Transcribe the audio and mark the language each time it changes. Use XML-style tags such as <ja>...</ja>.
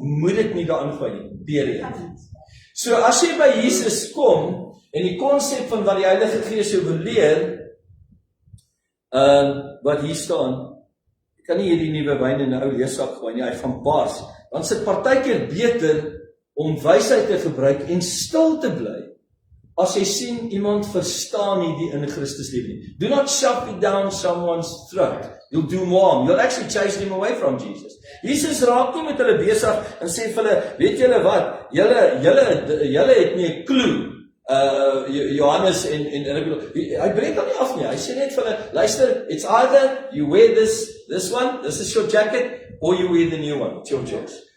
<af>Moet dit nie daarin gooi nie. Period. So as jy by Jesus kom, en die konsep van wat die Heilige Gees jou wil leer, wat hier staan, jy kan nie hierdie nuwe wyn in 'n ou leesak gooi nie, hy gaan bars. Dan sit partykeer beter om wysheid te gebruik en stil te bly, as jy sien iemand verstaan nie die in Christus lewe nie.</af> <en>Do not shove it down someone's throat. You'll do more harm. You'll actually chase them away from Jesus.</en> <af>Jesus raak nie met hulle besig en sê vir hulle, weet julle wat, julle het nie 'n clue. Johannes en hy breek dan nie af nie. Hy sê net vir hulle, luister,</af> <en>it's either you wear this one, this is your jacket, or you wear the new one. It's your choice.</en>